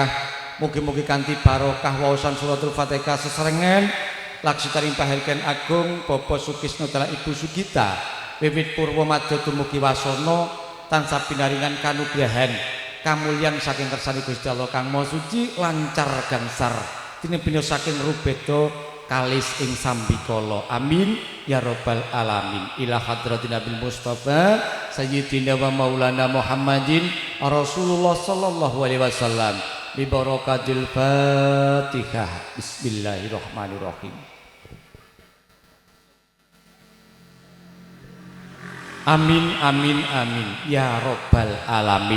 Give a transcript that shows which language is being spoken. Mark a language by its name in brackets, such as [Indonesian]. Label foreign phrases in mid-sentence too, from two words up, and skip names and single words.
[Javanese] Mugi-mugi kanthi barokah waosan suratul Fatihah sesarengan laksitaring pahargyan agung Bapak Sukisno Tala Ibu Sugita wiwit purwa madya dumugi wasana tansah pinaringan kanugrahan kamulyan saking kersane Gusti Allah kang Maha Suci lancar gangsar tinebina saking rubeda kalis ing sambikala [Arabic] آمين يا رب العالمين إلى حضرة النبي المصطفى سيدنا ومولانا محمد رسول الله صلى الله عليه وسلم ببركة الفاتحة. بسم الله الرحمن الرحيم. آمين آمين آمين يا رب العالمين.